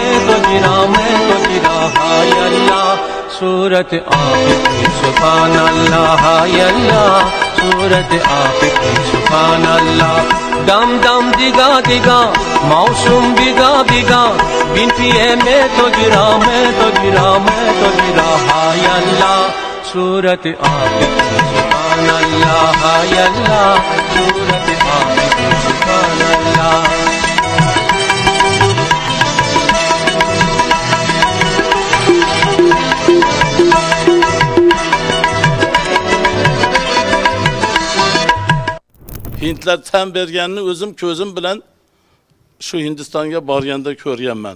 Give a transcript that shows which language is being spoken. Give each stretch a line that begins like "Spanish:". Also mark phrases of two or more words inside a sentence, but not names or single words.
Hindi: हाय अल्लाह सूरत आपकी
Arabic: سبحان الله
Hindi: हाय अल्लाह सूरत आपकी
Arabic: سبحان الله
Hindi: दम दम दिगा दिगा मौसम बिगा बिगा बिन पिए में तो गिरा हाय अल्लाह सूरत आपकी
Arabic: سبحان الله
Hindi: हाय अल्लाह सूरत आपकी
Arabic: سبحان الله
Uzbek: Hintlar tan berganini o'zim ko'zim bilan shu Hindistonga borganda ko'rganman.